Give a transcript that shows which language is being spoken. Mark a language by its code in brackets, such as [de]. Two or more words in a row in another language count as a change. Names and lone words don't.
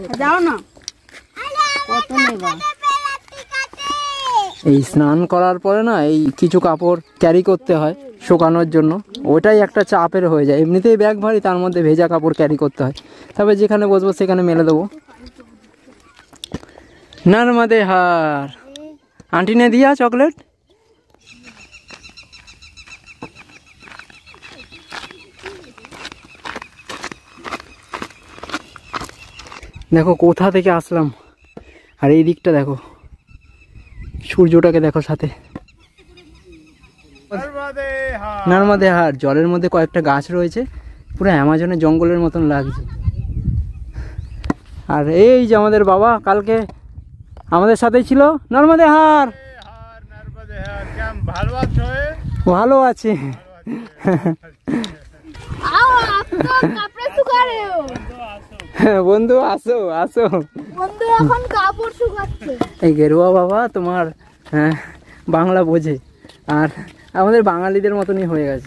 [bn] যাও না, কত নেবা? এই স্নান করার পরে না এই কিছু কাপড় ক্যারি করতে হয় শুকানোর জন্য, ওটাই একটা চাপের হয়ে যায়। এমনিতেই ব্যাগ ভারী, তার মধ্যে ভেজা কাপড় ক্যারি করতে হয়। তবে যেখানে বসবো সেখানে মেলে দেবো। [hi] नर्मदे हार। आंटी ने दिया चॉकलेट? देखो [bn] कोथा থেকে আসলাম আর এই দিকটা দেখো, সূর্যটাকে দেখো সাথে। [hi] नर्मदे हार। [bn] জলের মধ্যে কয়েকটা গাছ রয়েছে, পুরো অ্যামাজনের জঙ্গলের মতন লাগছে। আর এই যে আমাদের বাবা কালকে আমাদের সাথেই ছিল। [hi] नर्मदे हार। [bn] ভালো আছে। বন্ধু আসো আসো, বন্ধু এখন কাপড় শুকাচ্ছে। এই গেরুয়া বাবা তোমার বাংলা বোঝে, আর আমাদের বাঙালিদের মতনই হয়ে গেছে।